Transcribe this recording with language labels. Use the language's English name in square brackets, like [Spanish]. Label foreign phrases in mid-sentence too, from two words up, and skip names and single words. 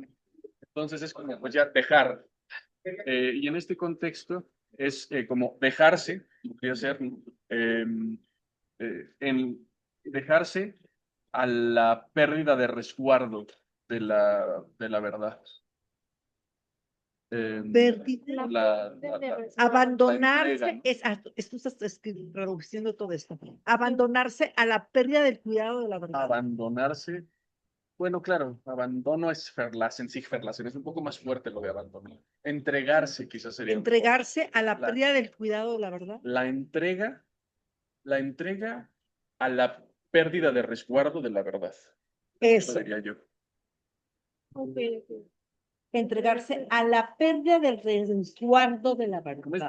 [Spanish] Entonces es como pues ya dejar. Y en este contexto es como dejarse, podría ser en dejarse a la pérdida de resguardo de la verdad. Abandonarse, esto estás traduciendo todo esto. Abandonarse a la pérdida del cuidado de la verdad. Abandonarse. Bueno, claro, abandono es [German] verlassen, sich verlassen, [Spanish] es un poco más fuerte lo de abandonar. Entregarse quizás sería. Entregarse a la pérdida del cuidado de la verdad. La entrega a la pérdida de resguardo de la verdad. Eso. Diría yo. Okay. Entregarse a la pérdida del resguardo de la verdad.